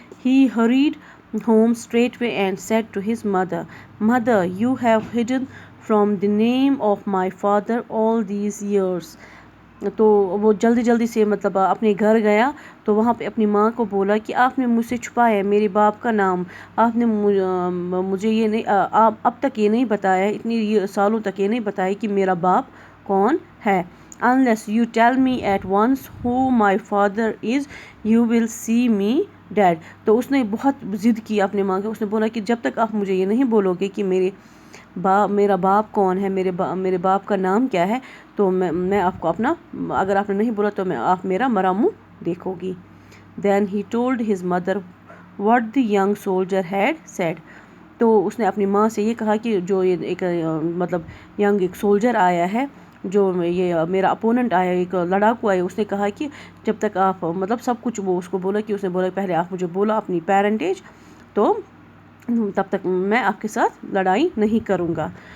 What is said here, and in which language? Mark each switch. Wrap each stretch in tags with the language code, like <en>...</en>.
<en>He hurried home straightway and said to his mother, "Mother, you have hidden from the name of my father all these years."</en> <ur>تو وہ جلدی سے اپنے گھر گیا، تو وہاں پہ اپنی ماں کو بولا کہ آپ نے مجھ سے چھپایا میرے باپ کا نام، آپ نے مجھے یہ نہیں، اب تک یہ نہیں بتایا، اتنی سالوں تک یہ نہیں بتایا کہ میرا باپ کون ہے.</ur> <en>"Unless you tell me at once who my father is, you will see me dead."</en> <ur>تو اس نے بہت ضد کی اپنے ماں کے، اس نے بولا کہ جب تک آپ مجھے یہ نہیں بولو گے کہ میرا باپ کون ہے، میرے باپ کا نام کیا ہے، تو میں آپ کو اگر آپ نے نہیں بولا تو آپ میرا مرا منہ دیکھو گی.</ur> <en>Then he told his mother what the young soldier had said.</en> <ur>تو اس نے اپنی ماں سے یہ کہا کہ جو ایک ایک سولجر آیا ہے، جو یہ میرا اپوننٹ آیا، ایک لڑاکو آیا، اس نے کہا کہ جب تک آپ سب کچھ، وہ اس کو بولا کہ اس نے بولا پہلے آپ مجھے بولا اپنی پیرنٹیج، تو تب تک میں آپ کے ساتھ لڑائی نہیں کروں گا.</ur>